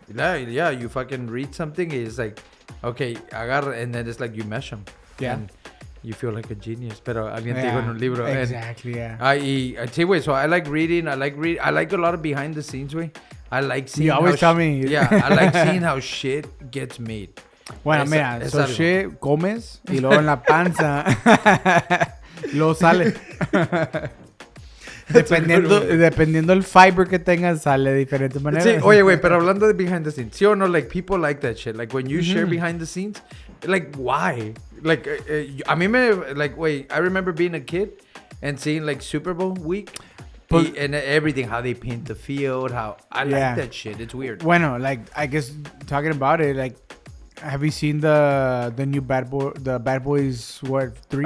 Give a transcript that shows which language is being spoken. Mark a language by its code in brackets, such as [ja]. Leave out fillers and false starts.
[en] Yeah, you fucking read something, it's like, okay, agarra, and then it's like you mesh them. Yeah. And you feel like a genius, [es] pero alguien te dijo en un libro. [en] Exactly, yeah. I tell you, güey, so I like reading, I like a lot of behind the scenes, güey. I like seeing You always tell me. Yeah, I like seeing how shit gets made. [es] Bueno, mira, [en] so shit comes [es] y luego en la panza luego sale. Dependiendo el fiber que tengas, sale de diferentes maneras. Sí, oye, güey, pero hablando de [en] behind the scenes, [es] ¿sí o no? [en] Like, people like that shit. Like, when you share behind the scenes, like, why? Like, [es] a mí me, [en] like, wait, I remember being a kid and seeing, like, Super Bowl week and everything, how they paint the field, how, I like that shit. It's weird. Bueno, like, I guess, talking about it, like, have you seen the new Bad Boys, 3?